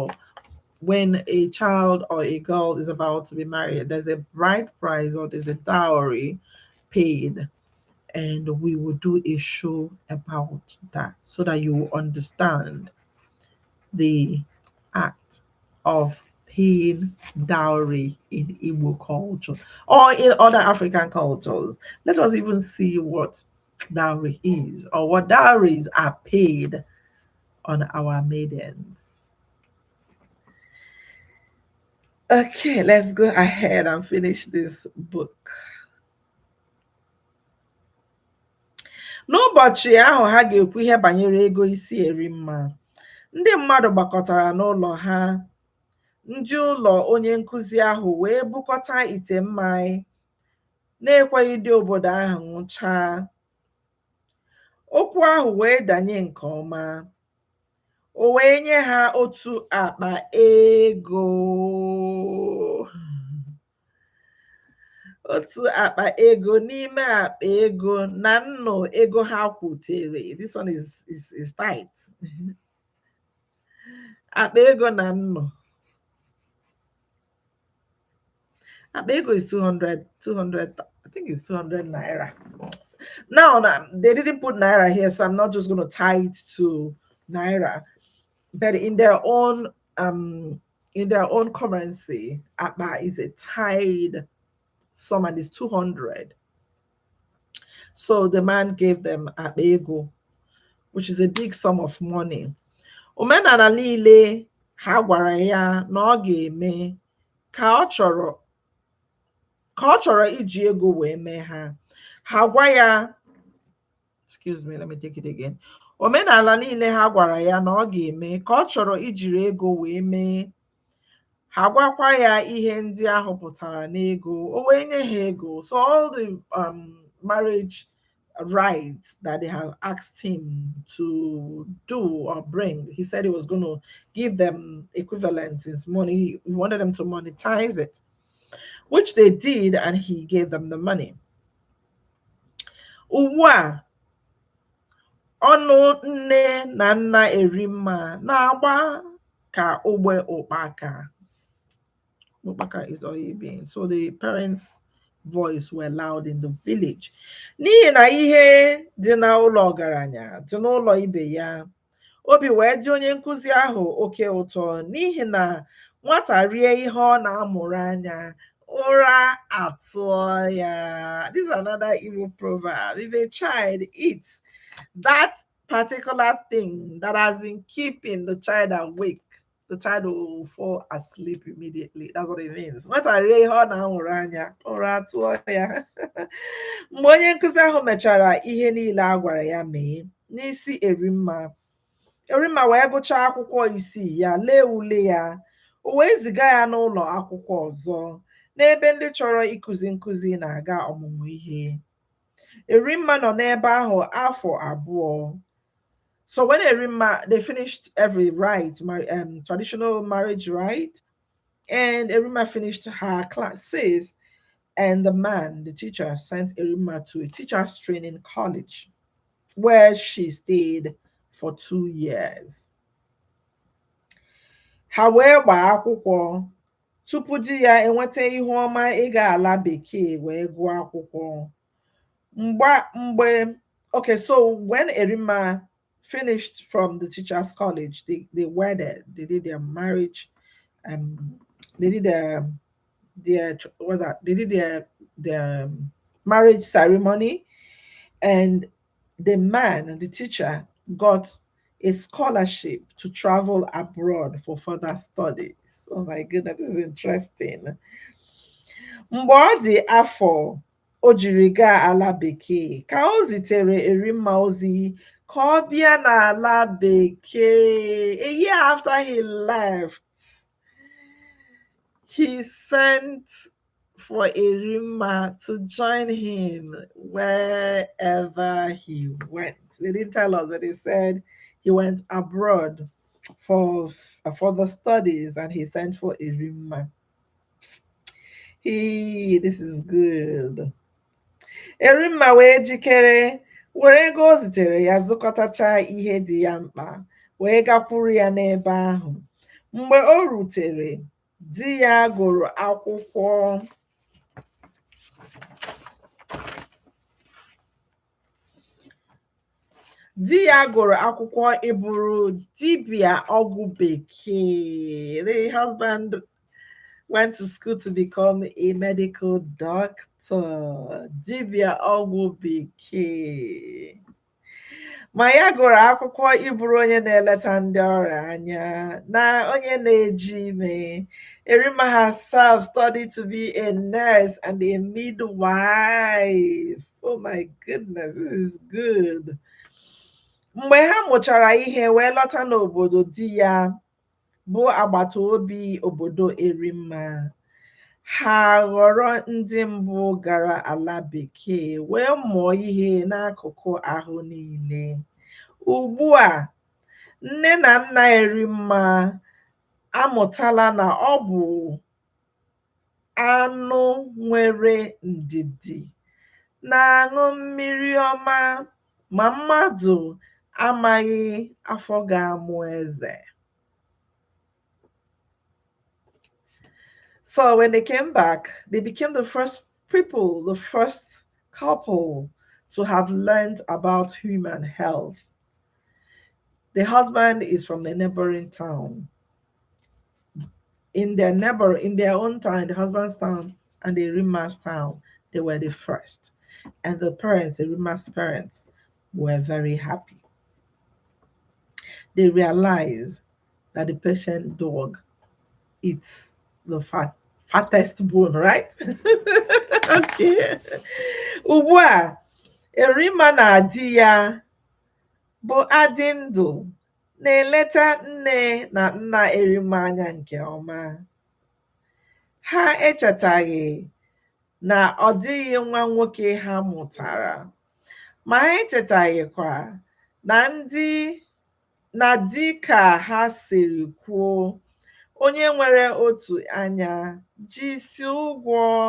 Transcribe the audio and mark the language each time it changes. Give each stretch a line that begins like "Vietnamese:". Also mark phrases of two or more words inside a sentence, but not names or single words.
English: When a child or a girl is about to be married, there's a bride price or there's a dowry paid, and we will do a show about that so that you will understand the act of paying dowry in Igbo culture or in other African cultures. Let us even see what dowry is, or what dowries are paid on our maidens. Okay, let's go ahead and finish this book.
Igbo: N'ụbọchị ahụ ha ga-ekwu ihe banyere ego isi Erimma, ndị mmadụ gbakọtara n'ụlọ ha. Ndị ụlọ onye nkụzi ahụ wee bukọta ite mmanya na-ekweghị ndị obodo ahụ ṅụchaa. Okwu ahụ wee danye nke ọma. O wee nye ha otu akpa ego. Otu akpa ego n'ime akpa ego na nnụ ego ha kwutere.
English: This one is tight.
Igbo: Akpa ego na nnụ. Akpa ego
English: is 200, I think it's 200 naira. Now, they didn't put naira here, so I'm not just going to tie it to naira. But in their own currency, akpa is a tied sum, and it's 200. So the man gave them
Igbo: akpa ego,
English: which is a big sum of money.
Igbo: Omenala niile ha gwara ya na ọ ga-eme ka ọ chọrọ iji ego wee mee ha. Ha gwa ya
English: excuse me, let me take it again.
Igbo: Omenala niile ha gwara ya na ọ ga-eme ka ọ chọrọ ijiri ego wee mee. Ha gwakwa ya ihe ndị ahụ pụtara n'ego, o wee nye ha ego.
English: So all the marriage rights that they have asked him to do or bring, he said he was going to give them equivalent in money. He wanted them to monetize it, which they did, and he gave them the money.
Igbo: Ugbu a, ọnụ nne na nna Erimma na-agba ka ogbe ụkpaka.
English: Ụkpaka is oil being. So the parents' voice were loud in the village.
Igbo: N'ihi na ihe dị n'ụlọ ọgaranya dị n'ụlọ ibe ya, obi wee dị onye nkụzi ahụ oke ụtọ n'ihi na nwata rie ihe ọ na-amụrụ anya, ụra atụọ ya.
English: This is another Igbo proverb. If a child eats that particular thing that has been keeping the child awake, the child will fall asleep immediately. That's what it means.
Igbo: Nwata rie ihe ọ na-amụrụ anya, ụra atụọ ya. Mgbe onye nkụzi ahụ mechara ihe niile a gwara ya mee, n'isi Erimma wee gụchaa akwụkwọ isii ya, lee ule ya, o wee ziga ya n'ụlọ akwụkwọ ọzọ n'ebe ndị chọrọ ịkụzi nkụzi na-aga ọmụmụ ihe. Erimma nọ n'ebe ahụ afọ abụọ.
English: So when Erimma, they finished every rite, traditional marriage rite, and Erimma finished her classes, and the teacher, sent Erimma to a teacher's training college, where she stayed for 2 years.
Igbo: Ha wee gbaa akwụkwọ tupu di ya enweta ihu ọma ịga ala bekee wee gụọ akwụkwọ.
English: Okay, so when Erimma finished from the teacher's college, they wedded, they did their marriage, they did their marriage ceremony, and the teacher, got a scholarship to travel abroad for further studies. Oh my goodness, this is interesting.
Igbo: Mgbe ọ dị afọ o jiri gaa ala bekee ka o zitere Erimma ozi ka ọ bịa n'ala bekee.
English: A year after he left, he sent for Erimma to join him wherever he went. They didn't tell us, but they said he went abroad for further studies, and he sent for Erimma. This is good.
Igbo: Erimma wee jikere, were ego o zitere ya zụkọtacha ihe dị ya mkpa, wee gakwuru ya n'ebe ahụ. Mgbe o rutere, di ya gụrụ akwụkwọ. Di ya gụrụ akwụkwọ ịbụrụ dibịa ọgwụ bekee.
English: The husband went to school to become a medical doctor.
Igbo: Dibịa ọgwụ bekee. Ma ya gụrụ akwụkwọ ịbụrụ onye na-eleta ndị ọrịa anya na onye na-eji ime.
English: Erimma herself studied to be a nurse and a midwife. Oh my goodness, this is good.
Igbo: Mgbe ha mụchara ihe wee lọta n'obodo di ya bụ agbata obi obodo Erimma, ha ghọrọ ndị mbụ gara ala bekee wee mụọ ihe n'akụkụ ahụ niile. Ugbu a, nne na nna Erimma amụtala na ọ bụ anụ nwere ndidi na-aṅụ mmiri ọma, ma mmadụ amaghị afọ ga-amụ eze.
English: So when they came back, they became the first people, the first couple to have learned about human health. The husband is from the neighboring town. In their own town, the husband's town and the Erimma's town, they were the first. And the parents, Erimma's parents, were very happy. They realized that the patient dog eats the fattest bone, right? Okay.
Igbo: Ugbu a, Erimma na di ya bụ adị ndụ na-eleta nne na nna Erimma anya nke ọma. Ha echetaghị na ọ dịghị nwa nwoke ha mụtara, ma ha echetaghịkwa na dị ka ha siri kwuo, onye nwere otu anya ji isi ụgwọ.